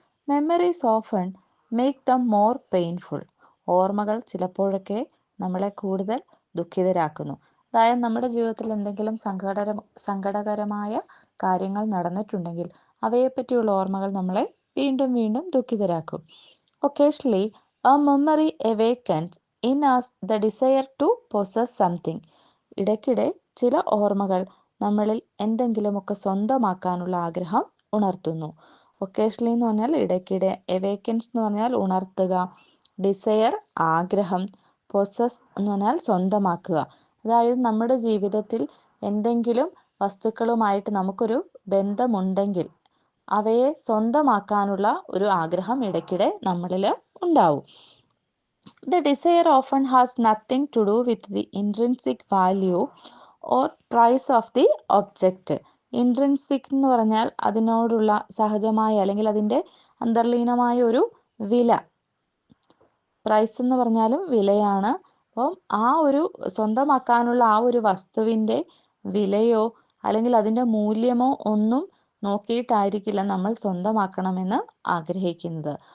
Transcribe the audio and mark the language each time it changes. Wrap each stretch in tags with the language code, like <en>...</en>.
<en>memories often make them more painful,</en> <ml>ഓർമ്മകൾ ചിലപ്പോഴൊക്കെ നമ്മളെ കൂടുതൽ ദുഃഖിതരാക്കുന്നു. അതായത് നമ്മുടെ ജീവിതത്തിൽ എന്തെങ്കിലും സങ്കടകരമായ കാര്യങ്ങൾ നടന്നിട്ടുണ്ടെങ്കിൽ അവയെപ്പറ്റിയുള്ള ഓർമ്മകൾ നമ്മളെ വീണ്ടും വീണ്ടും ദുഃഖിതരാക്കും.</ml> <en>Occasionally a memory awakens in us the desire to possess something.</en> <ml>ഇടയ്ക്കിടെ ചില ഓർമ്മകൾ നമ്മളിൽ എന്തെങ്കിലുമൊക്കെ സ്വന്തമാക്കാനുള്ള ആഗ്രഹം ഉണർത്തുന്നു. ഒക്കേഷണലി എന്ന് പറഞ്ഞാൽ ഇടയ്ക്കിടെ, awakens എന്ന് പറഞ്ഞാൽ ഉണർത്തുക, ഡിസയർ ആഗ്രഹം, പൊസസ് എന്ന് പറഞ്ഞാൽ സ്വന്തമാക്കുക. അതായത് നമ്മുടെ ജീവിതത്തിൽ എന്തെങ്കിലും വസ്തുക്കളുമായിട്ട് നമുക്കൊരു ബന്ധമുണ്ടെങ്കിൽ അവയെ സ്വന്തമാക്കാനുള്ള ഒരു ആഗ്രഹം ഇടയ്ക്കിടെ നമ്മളിൽ ഉണ്ടാവും.</ml> <en>The desire often has nothing to do with the intrinsic value or price of the object.</en> <ml>Intrinsic എന്ന് പറഞ്ഞാൽ അതിനോടുള്ള സഹജമായ അല്ലെങ്കിൽ അതിൻ്റെ അന്തർലീനമായ ഒരു വില. പ്രൈസ് എന്ന് പറഞ്ഞാലും വിലയാണ്. അപ്പം ആ ഒരു സ്വന്തമാക്കാനുള്ള ആ ഒരു വസ്തുവിൻ്റെ വിലയോ അല്ലെങ്കിൽ അതിൻ്റെ മൂല്യമോ ഒന്നും നോക്കിയിട്ടായിരിക്കില്ല നമ്മൾ സ്വന്തമാക്കണമെന്ന് ആഗ്രഹിക്കുന്നത്.</ml>